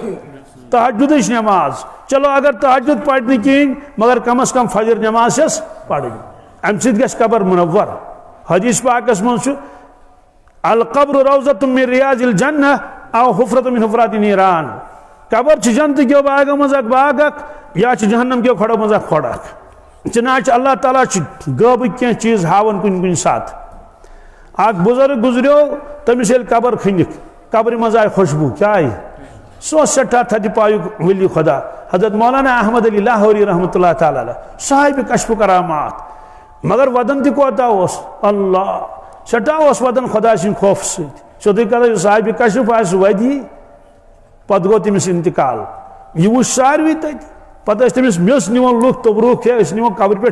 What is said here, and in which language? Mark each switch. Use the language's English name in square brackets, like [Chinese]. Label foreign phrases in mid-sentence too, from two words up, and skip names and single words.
[Kashmiri] تہجدش نماز چلو اگر تہجد پڑھنے کہین مگر کم از کم فجر نماز چھس پڑھنی ام سۭتۍ گژھِ قبر منور حدیث پاکس من [Arabic] القبر روضۃ من ریاض الجنہ او حفرۃ من حفرات نیران [Kashmiri] قبر چھ جنت کیو باغ مز اک باغ اک یا چھ جہنم کیو کھڑو مز اک کھڑ اک چنانچہ اللہ تعالیٰ چھ غٲبٕکۍ کینٛہہ چیز ہاون کُنہِ کُنہِ ساتہٕ اک بزرگ گزریو تمس ییٚلہِ قبر کھٔنِکھ قبرِ منٛز آیہِ خوشبو کیا آیہِ سہ سٹھا تھدِ پایُک ولی خدا حضرت مولانا احمد علی لاہوری [Arabic] رحمۃ اللہ تعالیٰ علیہ [Kashmiri] صاحب کشف کرامات مگر ودن تہ کوتاہ اوس اللہ سٹھا اوس ودن خدا سٕنٛدِ خوف سۭتۍ سیودُے کتھا صاحب کشف آسہِ ودی پتہٕ گوٚو تٔمِس انتقال یہ وٕچھ ساروی تتہِ پتہٕ ٲسۍ تٔمِس میٚژ نِوان لُکھ توبروک ٲسۍ نِوان قبرِ پٮ۪ٹھ